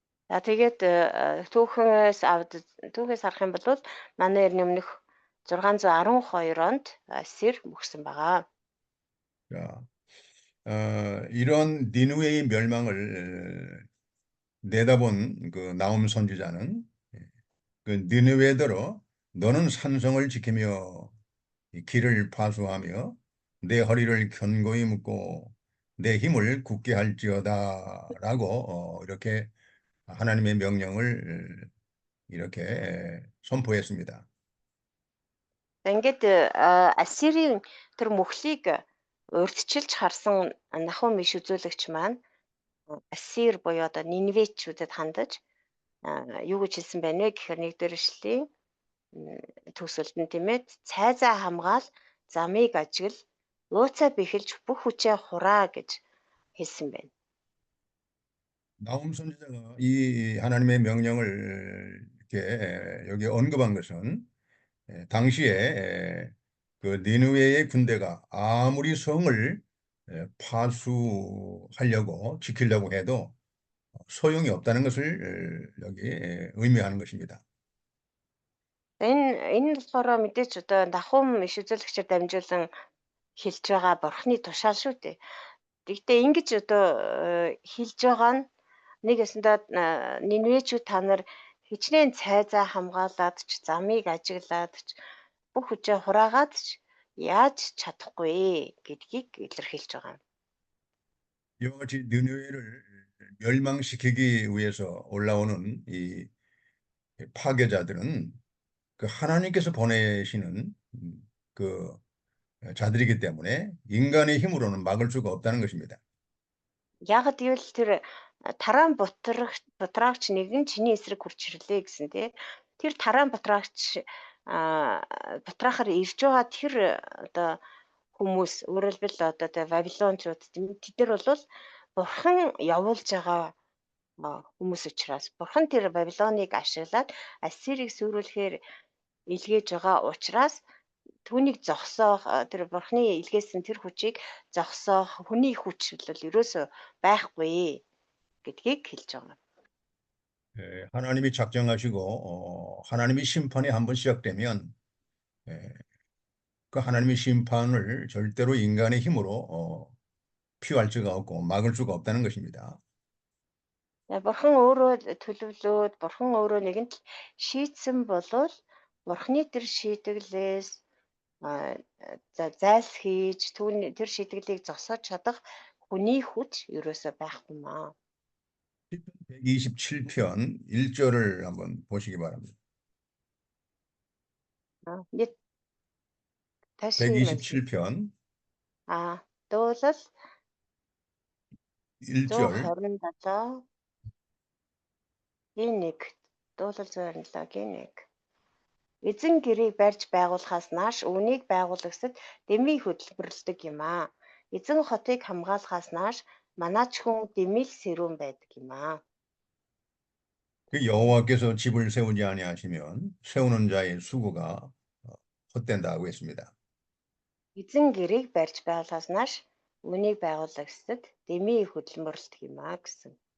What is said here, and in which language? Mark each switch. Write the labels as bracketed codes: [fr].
[mn] За тэгээд түүхээс харах юм бол манай эртний өмнөх 612 онд Ассир мөхсөн байгаа. [ko] 자, 이런 니느웨의 멸망을 내다본 그 나홈 선지자는 그 니느웨더러 너는 산성을 지키며 이 길을 파수하며 내 허리를 견고히 묶고 내 힘을 굳게 할지어다라고 이렇게 하나님의 명령을 이렇게 선포했습니다. [mn] Ингээд Ассирийн тэр мөхлийг урьдчилж харсан Нахум иш үзүүлэгч маань Ассир буюу одоо Ниневечүүдэд хандаж юу гэж хэлсэн байна вэ гэхээр нэгдүгээр эшлэлийн төгсөлд нь тийм ээ цайзаа хамгаал замыг ажигл ууцаа бэхэлж бүх хүчээ хураа гэж хэлсэн байна. [ko] 나홈 선지자가 이 하나님의 명령을 이렇게 여기 언급한 것은 당시에 그 니느웨의 군대가 아무리 성을 파수하려고 지키려고 해도 소용이 없다는 것을 여기 의미하는 것입니다. [mn] Энэ болохоор мэдээч одоо Нахум иш үзүүлэгчээр дамжуулан хэлж байгаа бурхны тушаал шүү дээ. Гэхдээ ингэж одоо хэлж байгаа нь нэг ясандаа Ниневечүүд та нар хичнээн цайзаа хамгаалаад ч замыг ажиглаад ч бүх хүчээ хураагаад ч яаж чадахгүй гэдгийг илэрхийлж байгаа юм. [ko] 이와 같이 니느웨를 멸망시키기 위해서 올라오는 이 파괴자들은 그 하나님께서 보내시는 그 자들이기 때문에 인간의 힘으로는 막을 수가 없다는 것입니다. [mn] Яагад гэвэл тэр тараан бутраагч нэгэн чиний эсрэг хурж ирлээ гэсэн тий. Тэр тараан бутраагч бутраахаар ирж байгаа тэр одоо хүмүүс өөрөлдвөл одоо тэ Вавилончууд тэд нар бол бурхан явуулж байгаа хүмүүс учраас бурхан тэр Вавилоныг ашиглаад Ассирийг сүрүүлэхээр илгээж байгаа учраас түүнийг зогсоох тэр бурхны илгээсэн тэр хүчийг зогсоох хүний хүч бол ерөөсөө байхгүй гэдгийг хэлж байгаа. [ko] 하나님이 작정하시고 하나님이 심판이 한번 시작되면 그 하나님의 심판을 절대로 인간의 힘으로 피할 수가 없고 막을 수가 없다는 것입니다. [mn] Бурхан өөрөө төлөвлөөд бурхан өөрөө нэгэнт шийдсэн болвол бурхны тэр шийдэглээс зайлс хийж тэр шийдгэлийг зогсоож чадах хүний хүч ерөөсөө байхгүй маа. [ko] 127편 1절을 한번 보시기 바랍니다. [mn] Нэг [ko] 다시 127편 [mn] дуурал [ko] 1절 [mn] 127 гийн 1 дуурал 127 гийн 1 эзэн гэрийг барьж байгуулахаас нааш үүнийг байгуулагсад дэмий хөдөлмөрлөдөг юм аа. Эзэн хотыг хамгаалахаас нааш манаач хүн дэмий сэрүүн байдаг юм аа. [ko] 그 여호와께서 집을 세우지 아니하시면 세우는 자의 수고가 헛된다고 했습니다. [mn] Эзэн гэрийг барьж байгуулахаас нааш үүнийг байгуулагсад дэмий хөдөлмөрлөдөг юм аа гэсэн.